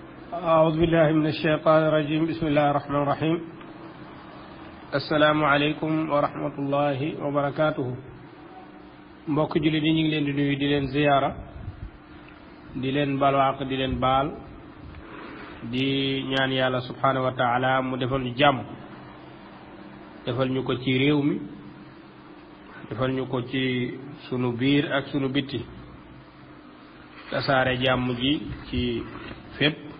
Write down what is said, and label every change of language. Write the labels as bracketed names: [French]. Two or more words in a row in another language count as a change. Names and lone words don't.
[Arabic] أعوذ بالله من الشيطان الرجيم بسم الله الرحمن الرحيم السلام عليكم ورحمة الله وبركاته mbokk [Wolof] jullit yi ñu ngi leen di nuyu di leen ziyaara di leen balwaaq di leen baal di ñaan yàlla [Arabic] سبحانه وتعالى [Wolof] mu defal ñu jàmm defal ñu ko ci réew mi defal ñu ko ci sunu biir ak sunu bitti tasaare jàmm ji ci fépp